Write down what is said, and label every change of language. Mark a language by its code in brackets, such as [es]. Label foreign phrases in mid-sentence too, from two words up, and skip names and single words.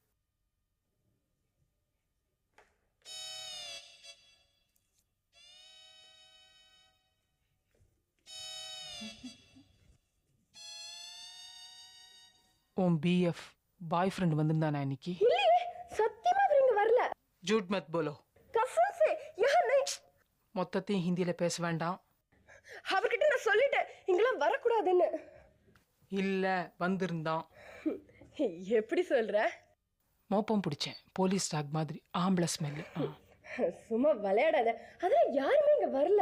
[ta] உன் [en] BF boy friend [ta] வந்திருந்தானா இன்னைக்கு? இல்லையே, சத்தியமா இங்க வரல. [hi] झूठ मत बोलो. कसम से यहाँ नहीं. [ta] மொத்தத்தையும் ஹிந்தியில பேச வேண்டாம். அவர்கிட்ட நான் சொல்லிட்டேன் இங்கெல்லாம் வரக்கூடாதுன்னு. இல்ல வந்திருந்தான். எப்படி சொல்ற? மோப்பம் பிடிச்சேன், [en] police dog [ta] மாதிரி, ஆம்பளை ஸ்மெல்லு. சும்மா விளையாடாத. அதெல்லாம் யாருமே இங்க வரல.